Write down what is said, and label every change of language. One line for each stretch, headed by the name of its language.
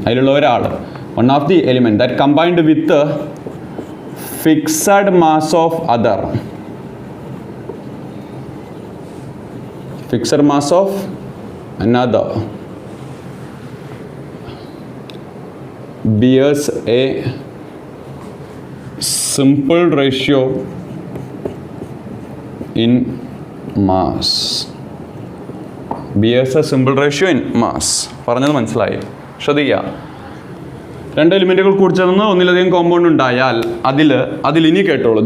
Malayalam: അതിലുള്ള ഒരാൾ,
English: One of the element that combined with fixed mass of other, fixed mass of another bears a simple ratio in mass. bears a simple ratio in mass.
Malayalam: പറഞ്ഞത് മനസ്സിലായി? ശ്രദ്ധിക്കുക. 2 എലിമെൻറ്റുകൾ കൂടിച്ചേർന്ന് ഒന്നിലധികം compound ഉണ്ടായാൽ അതിൽ ഇനി കേട്ടോളൂ.